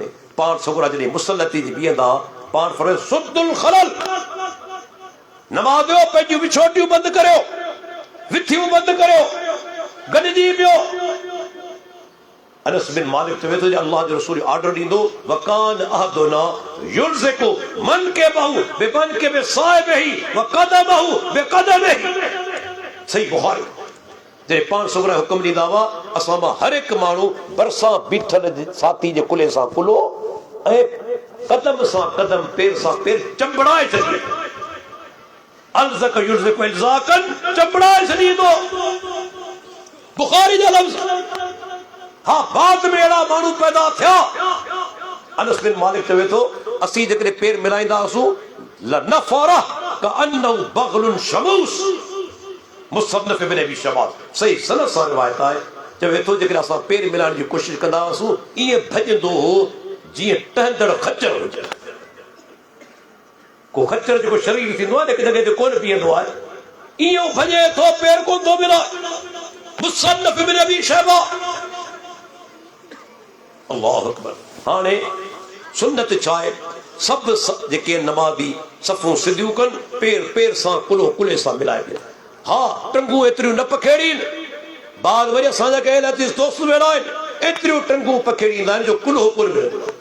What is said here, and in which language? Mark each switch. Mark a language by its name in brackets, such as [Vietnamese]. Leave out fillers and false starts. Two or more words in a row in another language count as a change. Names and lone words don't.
[Sindhi] पाण छोकिरा जॾहिं मुसलती जी बीहंदा, पाण फरमायो [Arabic] سدوا الخلل, [Sindhi] नमाज़ियो पंहिंजियूं विछोटियूं बंदि करियो, विथियूं बंदि करियो, गॾिजी पियो। अनस बिन मालिक चवे थो अल्लाह जो रसूल ऑर्डर ॾींदो, [Arabic] وكان أحدنا يلزق منكبه بمنكب صاحبه و قدمه بقدمه. [Sindhi] सही बुखारी। जे पाण छोकिरा हुकुम ॾींदा हुआ, असां मां हर हिकु माण्हू भरिसां बीठल साथी जे कुल्हे सां कुल्हो ऐं कदम सां कदम, पेर सां पेर चंबड़ाए छॾियो। [Arabic] ألزق يلزق إلزاقا, [Sindhi] चंबड़ाए छॾींदो। बुखारी जा लफ़्ज़। हाँ, बाद में अहिड़ा माण्हू पैदा थिया। अनस बिन मालिक चवे थो असीं जेकॾहिं पेर मिलाईंदा हुआसीं [Arabic] لنفر كأنه بغل شموس. [Sindhi] मुसन्नफ़ इब्न अबी शबाब सही सनद सां रिवायत आहे। चवे थो जेकॾहिं असां पेर मिलाइण जी कोशिशि कंदा हुआसीं, ईअं भॼंदो हो जीअं टहंदड़ खच्चर हुजे। को खच्चर जेको शरीर थींदो आहे, हिकु जॻह ते कोन बीहंदो आहे, ईअं भॼे थो, पेर कोन थो मिलाए। [Arabic] मुसन्नफ़ इब्न अबी शबाब। الله أكبر. [Sindhi] हाणे सुन्नत छा आहे? सभु जेके नमाज़ी सफ़ूं सिधियूं कनि, पेर पेर सां कुल्हो कुल्हे सां मिलाए ॾियनि। हा, टंगूं एतिरियूं न पखेड़ीनि। बाद वरी असांजा कयल दोस्त वेड़ा आहिनि, एतिरियूं टंगूं पखेड़ींदा आहिनि जो कुल्हो कुल मिलंदो आहे।